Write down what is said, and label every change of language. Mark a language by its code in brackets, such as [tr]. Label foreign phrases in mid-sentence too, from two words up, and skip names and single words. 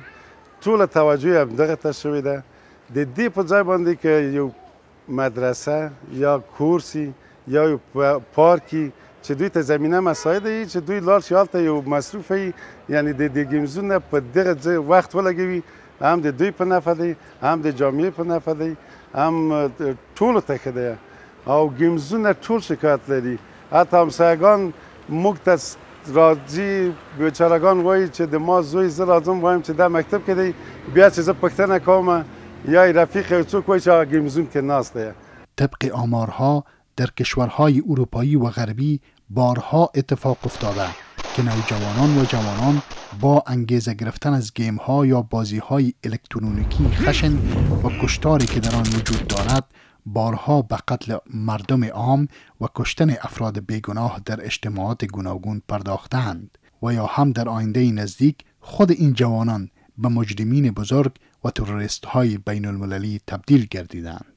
[ps] ټوله توجه همدغه ته شوې ده. د دې په ځای باندې که یو مدرسه یا کورسی یا یو پارکی چې دوی ته زمینه مساعد وي چې دوی لاړ شي هلته یو مصروف وي، یعنی د [en] game zone [ps] نه په دغه وخت ولګوي، هم د دوی په نفع دی هم د جامعې په نفع دی هم ټولو ته ښه دی. او [en] game zone [ps] نه ټول شکایت لري، حتی همسایگان موږ ته راځي بیچارهګان وایي چې د ما زوی زه راځم وایم چې دا مکتب کې دی، بیا چې زه پوښتنه کوم یا رفیق یو څوک وایي چې هغه [en] game zone [ps] کې ناست دی. [fa] طبق آمارها در کشورهای اروپایی و غربی بارها اتفاق افتاده که نوجوانان و جوانان با انگیزه گرفتن از گیم ها یا بازی های الکترونیکی خشن و کشتاری که در آن وجود دارد بارها به قتل مردم عام و کشتن افراد بیگناه در اجتماعات گوناگون پرداختند و یا هم در آینده نزدیک خود این جوانان به مجرمین بزرگ و تروریست های بین المللی تبدیل گردیدند.